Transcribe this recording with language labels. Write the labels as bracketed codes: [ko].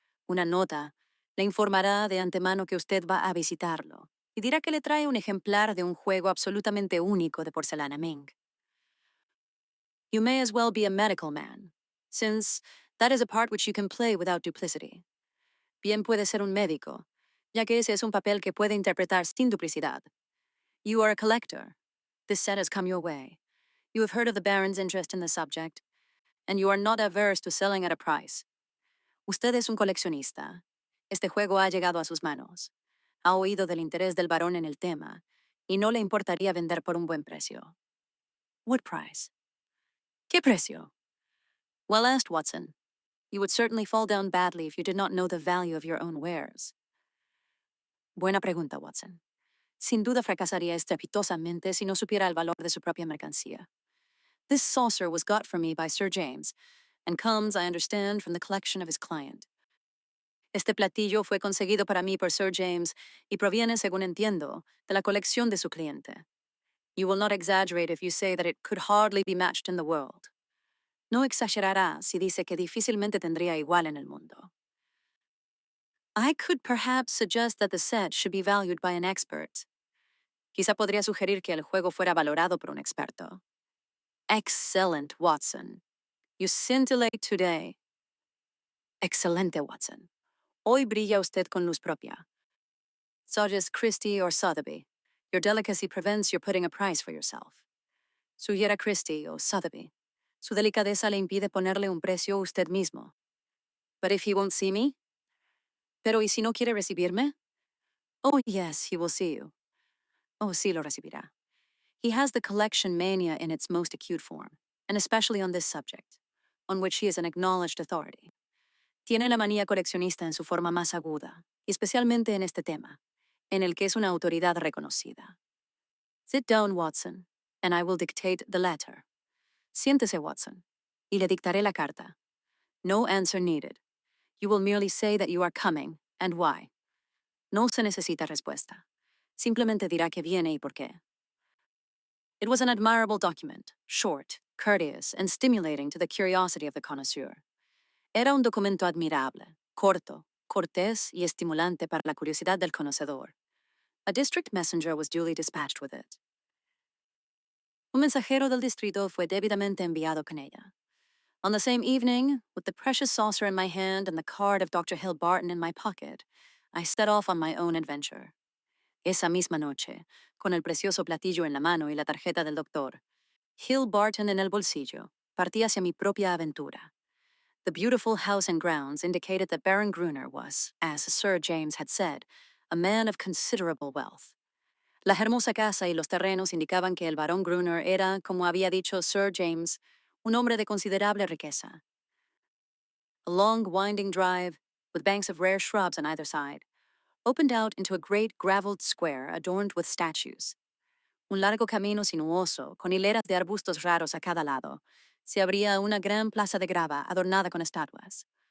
[es] Una nota le informará de antemano que usted va a visitarlo y dirá que le trae un ejemplar de un juego absolutamente único de porcelana Ming. [en] You may as well be a medical man, since that is a part which you can play without duplicity. [es] Bien puede ser un médico, ya que ese es un papel que puede interpretar sin duplicidad. [en] You are a collector. This set has come your way. You have heard of the Baron's interest in the subject, and you are not averse to selling at a price. [es] Usted es un coleccionista. Este juego ha llegado a sus manos. Ha oído del interés del barón en el tema, y no le importaría vender por un buen precio. [en] What price? [es] ¿Qué precio? [en] Well asked, Watson. You would certainly fall down badly if you did not know the value of your own wares. [es] Buena pregunta, Watson. Sin duda fracasaría estrepitosamente si no supiera el valor de su propia mercancía. [en] This saucer was got for me by Sir James, and comes, I understand, from the collection of his client. [es] Este platillo fue conseguido para mí por Sir James y proviene, según entiendo, de la colección de su cliente. [en] You will not exaggerate if you say that it could hardly be matched in the world. [es] No exagerará si dice que difícilmente tendría igual en el mundo. [en] I could perhaps suggest that the set should be valued by an expert. [es] Quizá podría sugerir que el juego fuera valorado por un experto. [en] Excellent, Watson. You scintillate today. [es] Excelente, Watson. Hoy brilla usted con luz propia. [en] Such as Christie or Sotheby, your delicacy prevents your putting a price for yourself. [es] Sugiera Christie o Sotheby. Su delicadeza le impide ponerle un precio usted mismo. [en] But if he won't see me? [es] Pero ¿y si no quiere recibirme? [en] Oh, yes, he will see you. [es] Oh, sí lo recibirá. [en] He has the collection mania in its most acute form, and especially on this subject, on which he is an acknowledged authority. [es] Tiene la manía coleccionista en su forma más aguda, y especialmente en este tema, en el que es una autoridad reconocida. [en] Sit down, Watson, and I will dictate the letter. [es] Siéntese, Watson, y le dictaré la carta. [en] No answer needed. You will merely say that you are coming, and why. [es] No se necesita respuesta. Simplemente dirá que viene y por qué. [en] It was an admirable document, short, courteous, and stimulating to the curiosity of the connoisseur. [es] Era un documento admirable, corto, cortés y estimulante para la curiosidad del conocedor. [en] A district messenger was duly dispatched with it. [es] Un mensajero del distrito fue debidamente enviado con ella. [en] On the same evening, with the precious saucer in my hand and the card of Dr. Hill Barton in my pocket, I set off on my own adventure. [es] Esa misma noche, con el precioso platillo en la mano y la tarjeta del doctor, Hill Barton en el bolsillo, partí hacia mi propia aventura. [en] The beautiful house and grounds indicated that Baron Gruner was, as Sir James had said, a man of considerable wealth. [es] La hermosa casa y los terrenos indicaban que el barón Gruner era, como había dicho Sir James, un hombre de considerable riqueza. [en] A long, winding drive, with banks of rare shrubs on either side, opened out into a great gravelled square adorned with statues. [es] Un largo camino sinuoso, con hileras de arbustos raros a cada lado, se abría una gran plaza de grava adornada con estatuas.